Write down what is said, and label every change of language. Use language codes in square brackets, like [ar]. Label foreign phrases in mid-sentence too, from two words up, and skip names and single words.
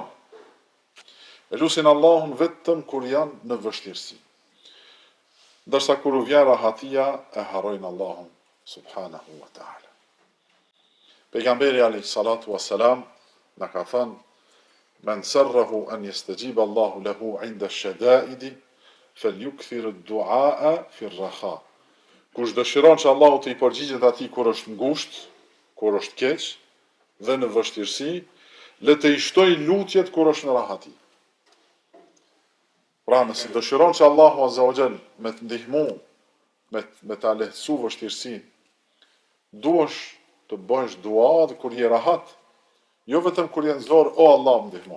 [sq] E lusin Allahun vetëm kur janë në vështirësi. Ndërsa kur u vjen rahatia, e harrojnë Allahun [ar] سبحانه وتعالى. Pejgamberi عليه الصلاة والسلام [sq] na ka thënë: [ar] "من سره أن يستجيب الله له عند الشدائد فليكثر الدعاء في الرخاء." [sq] Kush dëshiron që Allahu të i përgjigjet atij kur është ngushtë, kur është keq dhe në vështirësi, le të i shtoj lutjet kur është në rahati. Pra nëse dëshiron që Allahu [ar] عز وجل [sq] me të ndihmu, me ta lehtësu vështirësinë, duhesh të bësh dua dhe kur je rahat, jo vetëm kur je në zor, o Allah më ndihmo.